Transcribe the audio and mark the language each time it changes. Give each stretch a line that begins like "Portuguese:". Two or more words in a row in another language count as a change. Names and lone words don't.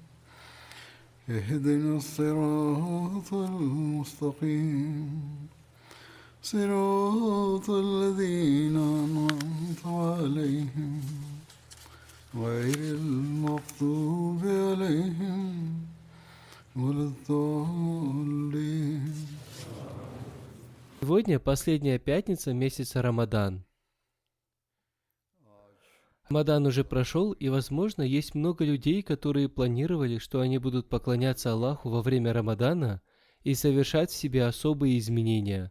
Arabic: اهدنا الصراط المستقيم صراط الذين أنعمت عليهم غير المغضوب عليهم ولا الضالين.
Russian: Сегодня последняя пятница месяца Рамадан. Рамадан уже прошел, и, возможно, есть много людей, которые планировали, что они будут поклоняться Аллаху во время Рамадана и совершать в себе особые изменения.